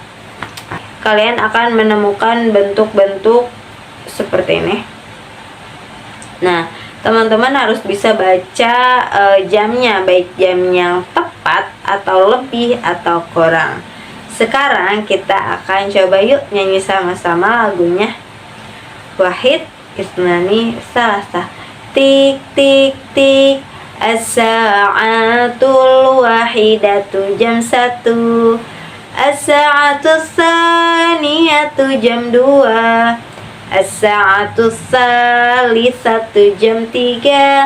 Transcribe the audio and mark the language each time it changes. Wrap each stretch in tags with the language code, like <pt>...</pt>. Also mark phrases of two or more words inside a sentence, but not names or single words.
<id>Kalian akan menemukan bentuk-bentuk seperti ini. Nah, teman-teman harus bisa baca jamnya, baik jam yang tepat atau lebih atau kurang. Sekarang kita akan coba yuk nyanyi sama-sama lagunya.</id> <ar>Wahid, اثنان، ثلاثة. Tik tik tik, الساعة الواحدة, jam 1. الساعة الثانية, jam 2. الساعة الثالثة, jam 3.</ar>